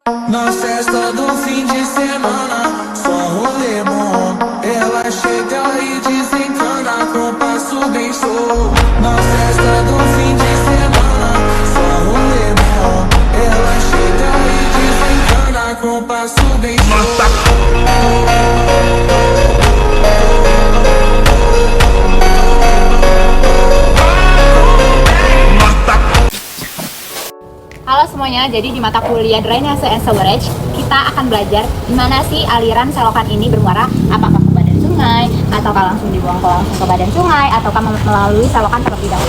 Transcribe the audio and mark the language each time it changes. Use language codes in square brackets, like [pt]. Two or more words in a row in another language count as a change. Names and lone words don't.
[pt] Na festa do fim de semana, só rolê bom. Ela chega e desencana com passo bem show. Na festa do fim de semana, só rolê bom. Ela chega e desencana com passo bem show. [id] Halo semuanya, jadi di mata kuliah Drainase and Sewerage kita akan belajar gimana sih aliran selokan ini bermuara, apakah ke badan sungai, ataukah langsung dibuang langsung ke badan sungai, ataukah melalui selokan terlebih dahulu.